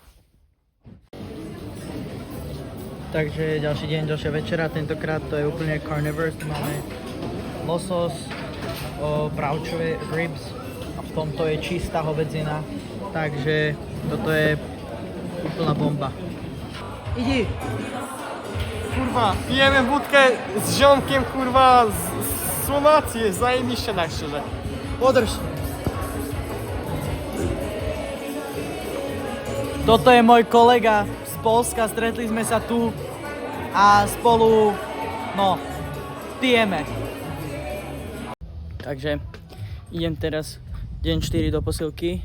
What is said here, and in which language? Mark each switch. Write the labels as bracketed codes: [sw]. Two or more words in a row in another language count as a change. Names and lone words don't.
[sk] Takže ďalší deň, ďalšia večera, tentokrát to je úplne carnivore, máme losos, bravčové ribs a v tomto je čistá hovedzina, takže toto je úplná bomba. Idi! [pl] Kurwa, pijemy wódkę z ziomkiem, kurwa, z Słowacji, jest zajebiście tak szczerze. [sk] Podrž! Toto je môj kolega z Polska, stretli sme sa tu a spolu, no, pijeme. Takže Idem teraz deň 4 do posilky.